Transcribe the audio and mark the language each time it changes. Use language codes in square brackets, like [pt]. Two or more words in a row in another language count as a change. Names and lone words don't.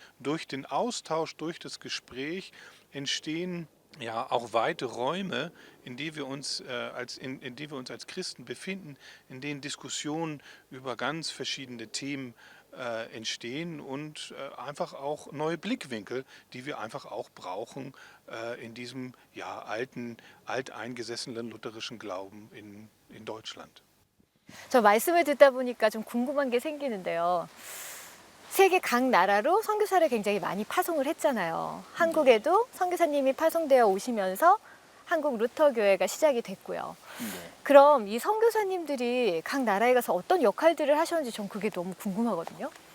[de] Durch den Austausch, durch das Gespräch entstehen auch weite Räume, in die wir uns als Christen befinden, in denen Diskussionen über ganz verschiedene Themen entstehen und einfach auch neue Blickwinkel, die wir einfach auch brauchen in diesem alteingesessenen lutherischen Glauben in Deutschland. [ko] 저 말씀을 듣다 보니까 좀 궁금한 게 생기는데요. 세계 각 나라로 선교사를 굉장히 많이 파송을 했잖아요. 한국에도 선교사님이 파송되어 오시면서 한국 루터교회가 시작이 됐고요. 그럼 이 선교사님들이 각 나라에 가서 어떤 역할들을 하셨는지 전 그게 너무 궁금하거든요.